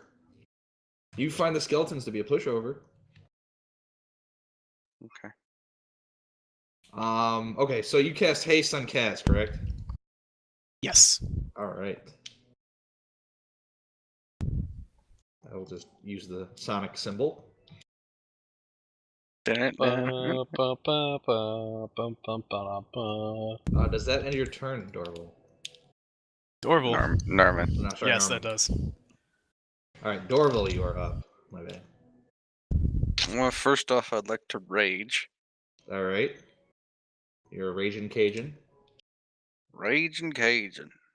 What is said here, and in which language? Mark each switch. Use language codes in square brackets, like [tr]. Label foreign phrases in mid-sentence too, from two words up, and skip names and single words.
[en] You find the skeletons to be a pushover. Okay. Okay, so you cast haste on Kaz, correct? Yes. Alright. I will just use the sonic symbol. Ba, ba, ba, ba, bum, bum, ba, ba. Does that end your turn, Dorval? Dorval. Norman. No, sorry, Yes, Norman. that does. Alright, Dorval, you are up. My bad. Well, first off, I'd like to rage. Alright. You're a Raging Cajun. Rage and Cajun.